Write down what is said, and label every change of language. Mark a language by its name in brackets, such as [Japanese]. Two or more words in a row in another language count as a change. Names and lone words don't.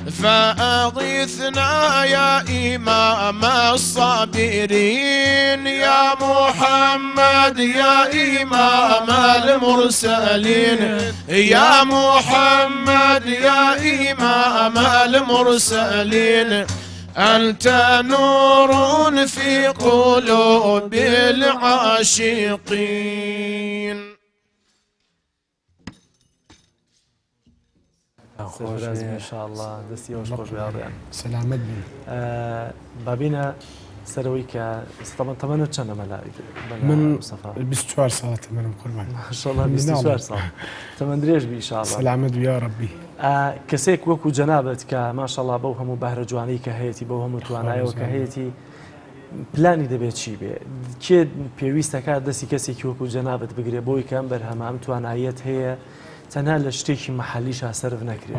[Arabic] فأغثنا يا إمام الصابرين يا محمد يا إمام المرسلين يا محمد يا إمام المرسلين أنت نور في قلوب العاشقين. [Central Kurdish] خوش [Arabic] ان شاء الله [Central Kurdish] دەستی ئەوش خۆش بیاڕیان سلامت بن بابینە سەرەوەی کە تەمەنت چەندە مەلای من 24 ساڵ تەمەنم قوربان ماشەڵڵا 24 ساڵ تەمەن درێژ بی ئینشاءڵڵا سلامت یا ڕەبی کەسێک وەکو جەنابەت کە ماشەڵڵا بەو هەموو بەهرە جوانەی کە هەیەی بەو هەموو توانایەوە کە هەیەی پلانی دەبێت چی بێ کێ پێویستەکە دەستی کەسێکی وەکو جەنابەت بگرێ بۆی کەم بەرهەمە ئەم توانایەت هەیە تەنها لە شتێکی مەحەلیشا سەرف نەکرێت